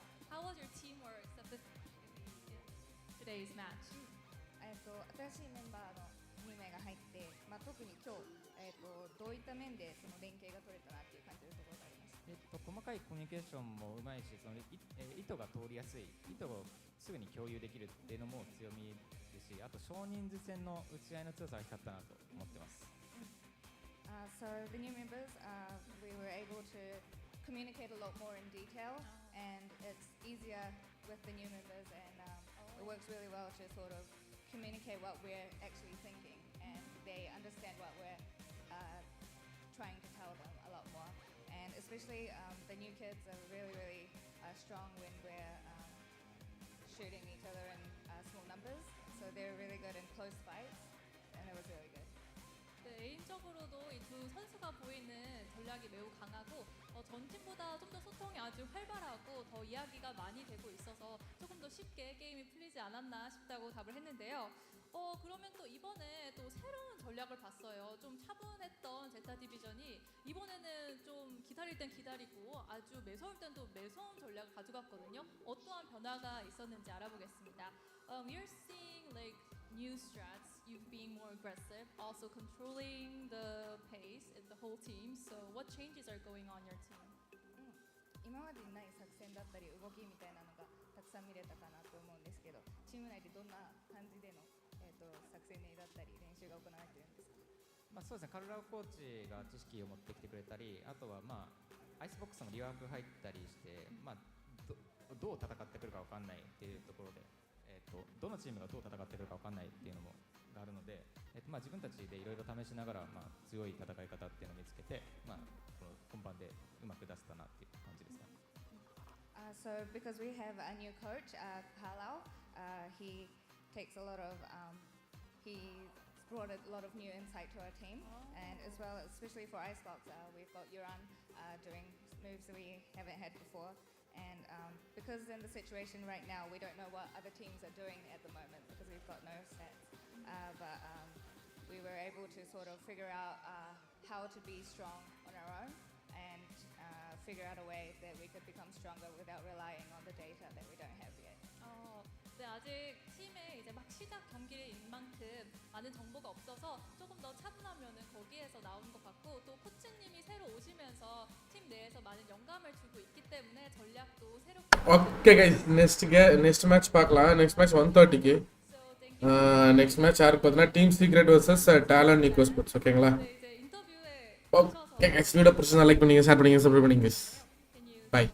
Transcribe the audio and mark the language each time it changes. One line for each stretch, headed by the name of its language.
English: How was your teamwork specifically in today's match?
Japanese: 新しいメンバーの2名が入って、特に今日、どういった面でその連携が取れたなっていう感じるところがありました。細かいコミュニケーションもうまいし、その意図が通りやすい、意図をすぐに共有できるっていうのも強みですし、あと少人数戦の打ち合いの強さが光ったなと思ってます。
English: So the new members, we were able to communicate a lot more in detail, and it's easier with the new members, and it works really well to sort of communicate what we're actually thinking, and they understand what we're trying to tell them a lot more. And especially the new kids are really strong when we're shooting each other in small numbers, so they're really good in close fights, and it was really good.
Korean: 개인적으로도 이 두 선수가 보이는 전략이 매우 강하고 전 팀보다 좀 더 소통이 아주 활발하고 더 이야기가 많이 되고 있어서 조금 더 쉽게 게임이 풀리지 않았나 싶다고 답을 했는데요. 그러면 또 이번에 또 새로운 전략을 봤어요. 좀 차분했던 제타 디비전이 이번에는 좀 기다릴 땐 기다리고 아주 매서울 땐 또 매서운 전략을 가져갔거든요. 어떠한 변화가 있었는지 알아보겠습니다.
English: We're seeing like new strats, you being more aggressive, also controlling the pace of the whole team. So what changes are going on your team?
Japanese: 今までにない作戦だったり動きみたいなのがたくさん見れたかなと思うんですけど、チーム内でどんな感じでの、作戦だったり練習が行われているんですか？そうですね、カルラウコーチが知識を持ってきてくれたり、あとはアイスボックスのリワーク入ったりして、どう戦ってくるか分かんないっていうところで、どのチームがどう戦ってくるか分かんないっていうのもがあるので、まあ、自分たちでいろいろ試しながら、まあ、強い戦い方っていうのを見つけて、まあ、この本番でうまく出せたなっていう感じですかね。
English: So because we have a new coach, Carlisle, he takes a lot of, he brought a lot of new insight to our team, and as well, especially for Icebox, we've got Yuran doing moves that we haven't had before, and because in the situation right now, we don't know what other teams are doing at the moment because we've got no stats, but we were able to sort of figure out how to be strong on our own and figure out a way that we could become stronger without relying on the data that we don't have yet.
Korean: 네, 아직 팀에 이제 막 시작 경기인 만큼 많은 정보가 없어서 조금 더 차분하면은 거기에서 나오는 것 같고, 또 코치님이 새로 오시면서 팀 내에서 많은 영감을 주고 있기 때문에 전략도 새롭게.
English: Okay guys, next match
Tamil: பார்க்கலாம்.
English: Next match 1:30
Tamil: க்கு.
English: Next match
Tamil: யாருக்கு பார்த்தீங்கன்னா Team Secret vs Talon Eco Sports. ஓகேங்களா?
Korean: 네, 이제 인터뷰에
English: Okay guys,
Tamil: video பிடிச்சிருந்தா like பண்ணுங்க, share பண்ணுங்க, subscribe பண்ணுங்க.
English: Bye.